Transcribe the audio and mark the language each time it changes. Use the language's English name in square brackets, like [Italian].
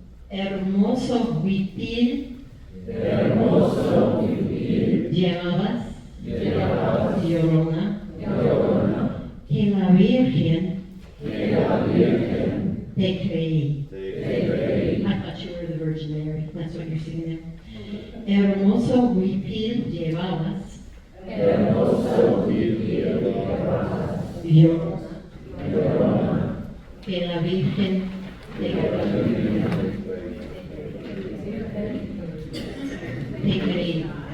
[Spanish] Hermoso huipil llevabas, Llorona, que la Virgen te creí. [English] I thought you were the Virgin Mary. That's what you're singing there. [Spanish] Hermoso huipil llevabas, Llorona, que la Virgen te creí.